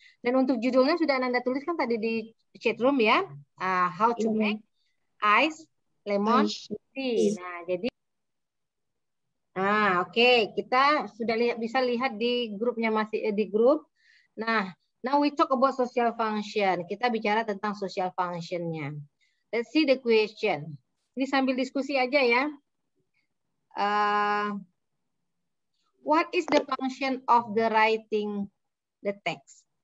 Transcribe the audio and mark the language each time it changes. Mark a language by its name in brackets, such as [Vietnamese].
[Indonesian] Dan untuk judulnya sudah Anda tuliskan tadi di chat room ya. [English] How to make ice lemon tea. [Indonesian] Nah, jadi oke, kita sudah bisa lihat di grupnya masih di grup. [English] Nah, now we talk about social function. [Indonesian] Kita bicara tentang social functionnya. [English] Let's see the question. [Indonesian] Ini sambil diskusi aja ya. [English] What is the function of the writing the text?